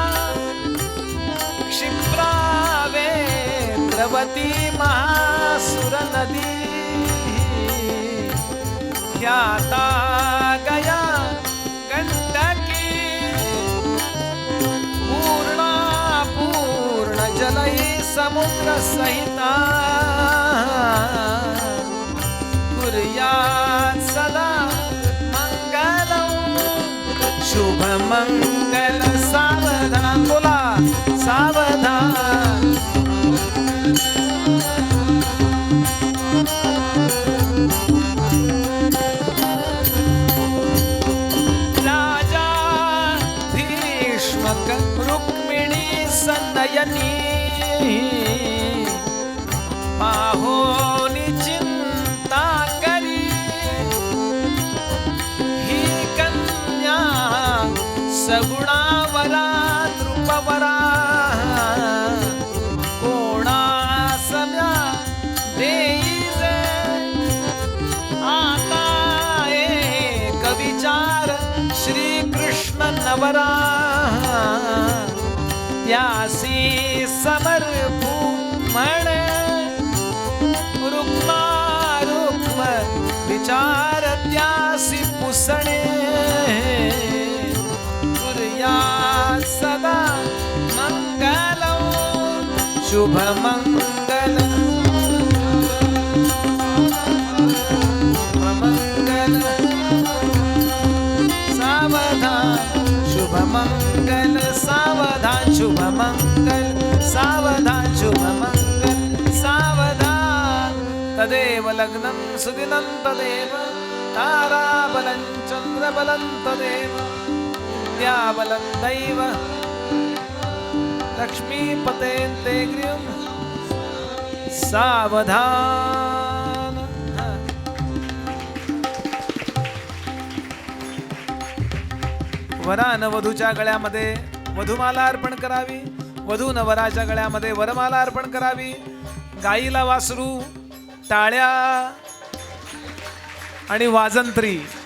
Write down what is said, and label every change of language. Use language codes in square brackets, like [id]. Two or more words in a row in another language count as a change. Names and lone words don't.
[sa] क्षिप्रा वेद्रवती महासुर नदी ख्याता गया गंडकी पूर्णा पूर्ण जलई समुद्र सहिता कुर्यात् सदा मंगलम. [mr] शुभ मंगल सावधान, बोला सावधान. राजा भीष्मक रुक्मिणी सनयनी पाहोनी चिंता करी ही कन्या सगुणावरा नृपवरा कोणा सम्या देईजे आता एक विचार श्री कृष्ण नवरा त्यासी समर्पू म्हणे रुक्मा रुक्म विचार त्यासी पुसणे [sa] कुर्यात् सदा मंगलम. [mr] शुभ मंगल मंगल सावधान, शुभ मंगल सावधान, शुभ मंगल सावधान, शुभ मंगल सावधान. [sa] तदेव लग्नं सुदिनं तदेव ताराबलं चन्द्रबलं तदेव विद्याबलं दैव लक्ष्मीपतेन्ते गृहं सावधान. [mr] वरान वधूच्या गळ्यामध्ये वधुमाला अर्पण करावी, वधून वराच्या गळ्यामध्ये वरमाला अर्पण करावी. गाईला वासरू, टाळ्या आणि वाजंत्री.